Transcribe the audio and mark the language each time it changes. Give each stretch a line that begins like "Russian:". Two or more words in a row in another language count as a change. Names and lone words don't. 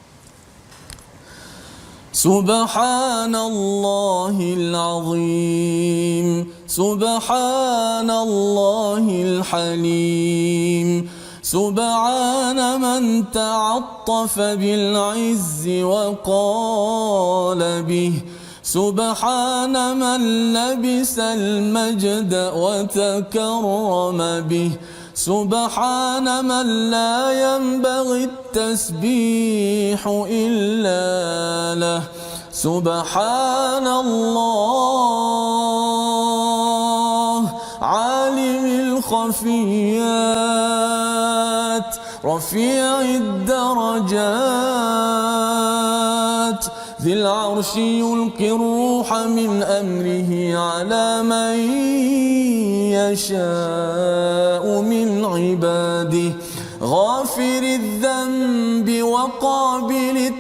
Arabic: سبحان الله العظيم، سبحان الله الحليم، سبحان من تعطف بالعز وقال به، سبحان من لبس المجد وتكرم به, سبحان من لا ينبغي التسبيح إلا له سبحان الله عالم الخفيات رفيع الدرجات ذي العرش يلقي الروح من أمره على من يشاء من عباده غافر الذنب وقابل